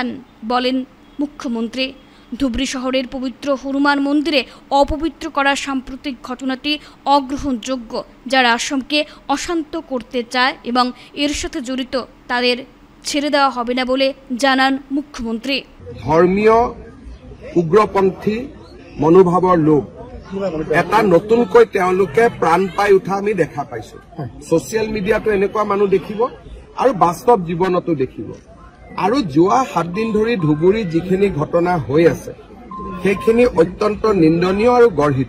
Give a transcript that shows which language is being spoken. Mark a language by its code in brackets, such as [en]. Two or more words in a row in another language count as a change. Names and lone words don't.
[bn] বলেন মুখ্যমন্ত্রী, ধুবড়ী শহরের পবিত্র হনুমান মন্দিরে অপবিত্র করার সাম্প্রতিক ঘটনাটি অগ্রহণযোগ্য। যারা আশ্রমকে অশান্ত করতে চায় এবং এর সাথে জড়িত তাদের ছেড়ে দেওয়া হবে না বলে জানান মুখ্যমন্ত্রী। [as] ধর্মীয় উগ্রপন্থী মনোভাৱৰ লোক এটা নতুনকৈ তেওঁলোকে প্ৰাণ পাই উঠা আমি দেখা পাইছো। [en] social media [as] এনেকুৱা মানুহ দেখিব আৰু বাস্তৱ জীৱনতো দেখিব। আৰু যোৱা 7 দিন ধৰি ধুবুৰী যিখিনি ঘটনা হৈ আছে সেইখিনি অত্যন্ত নিন্দনীয় আৰু গৰ্হিত।